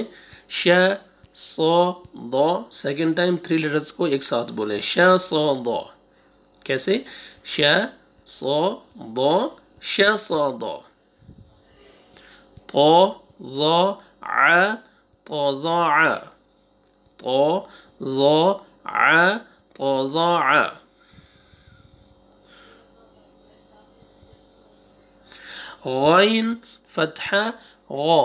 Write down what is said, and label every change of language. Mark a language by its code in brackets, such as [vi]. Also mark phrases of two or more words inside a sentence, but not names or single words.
[ar] श ص ض। [en] second time 3 letters [hi] को एक साथ बोलें। [ar] श ص ض। कैसे? श ص ض श ص ض। طا ظا ع طا ظا ع। طا ظا ع طا ظا ع। غين فتحة غا।